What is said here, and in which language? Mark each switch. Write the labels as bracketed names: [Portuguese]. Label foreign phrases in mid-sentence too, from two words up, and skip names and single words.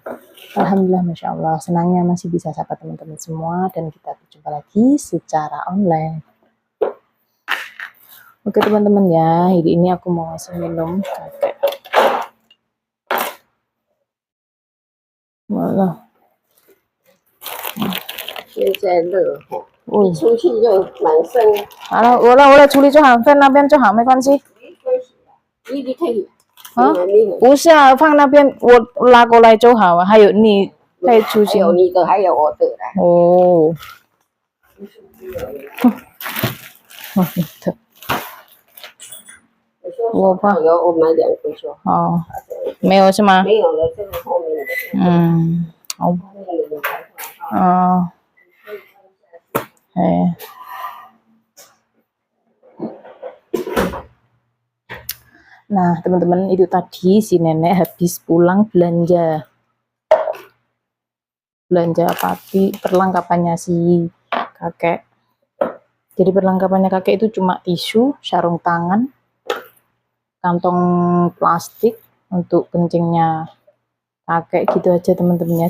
[Indonesian] Alhamdulillah, masya Allah, senangnya masih bisa sapa teman-teman semua dan kita berjumpa lagi secara online. Oke teman-teman ya, hari ini aku mau ngasih minum kakek. Walah. [Chinese] 现在热，哦，一出去就满身。好了，我来处理就好，放那边就好，没关系。你可以啊，不是啊，放那边我拉过来就好啊。还有你可以出去。有你的，还有我的啦。哦。我怕有我买2个就好。哦，没有是吗？没有了，这个后面的。嗯，好。哦。 [Indonesian] 哎。Nah teman-teman, itu tadi si nenek habis pulang belanja pati perlengkapannya si kakek. Jadi perlengkapannya kakek itu cuma tisu, sarung tangan, kantong plastik untuk kencingnya kakek gitu aja teman-teman ya.